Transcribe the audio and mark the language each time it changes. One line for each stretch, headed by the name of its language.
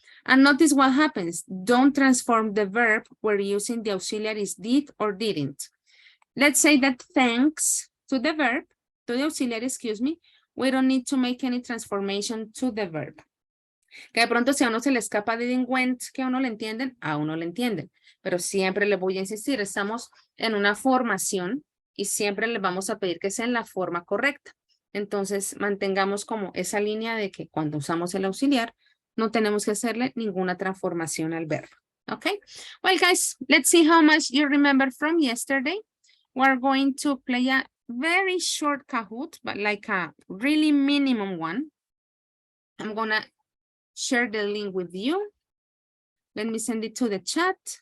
English: And notice what happens. Don't transform the verb we're using the auxiliaries did or didn't. Let's say that thanks to the verb, to the auxiliary, excuse me, we don't need to make any transformation to the verb.
Spanish: Que de pronto si a uno se le escapa
English: didn't went,
Spanish: que a uno le entienden, a uno le entienden. Pero siempre les voy a insistir, estamos en una formación y siempre les vamos a pedir que sea en la forma correcta. Entonces mantengamos como esa línea de que cuando usamos el auxiliar no tenemos que hacerle ninguna transformación al verbo.
English: Okay? Well, guys, let's see how much you remember from yesterday. We're going to play a very short Kahoot, but like a really minimum one. I'm gonna share the link with you. Let me send it to the chat.